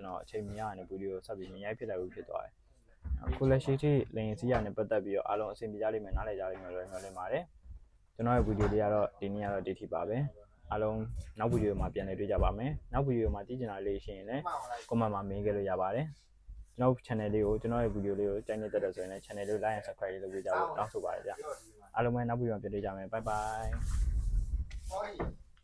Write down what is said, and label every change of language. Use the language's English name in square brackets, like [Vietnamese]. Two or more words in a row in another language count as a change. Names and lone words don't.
[Burmese] တော်အချိန်မရရတဲ့ဗီဒီယိုဆက်ပြီးမြင်ရိုက်ဖြစ်လိုက်ဘူးဖြစ်သွားတယ်အခုလက်ရှိထိလိန်စီရနဲ့ပတ်သက်ပြီးတော့အားလုံးအဆင်ပြေကြလိမ့်မယ်နားလည်ကြလိမ့်မယ်လို့မျှော်လင့်ပါတယ်ကျွန်တော်ရဲ့ဗီဒီယိုလေးကတော့ဒီနေ့ကတော့ဒီထိပါပဲအားလုံးနောက်ဗီဒီယိုမှာပြန်လည်တွေ့ကြပါမယ်နောက်ဗီဒီယိုမှာကြည့်ချင်တာလေးရှိရင်လည်း comment မှာ mail ခဲ့လို့ရပါတယ်ကျွန်တော် channel လေးကိုကျွန်တော်ရဲ့ဗီဒီယိုလေးကိုကြိုက်နေတဲ့ဆိုရင်လည်း channel လေးကို [English] like and subscribe [Burmese] လုပ်ပေးကြဖို့တောင်းဆိုပါတယ်ဗျအားလုံးပဲနောက်ဗီဒီယိုမှာပြန်တွေ့ကြမယ် [English] bye bye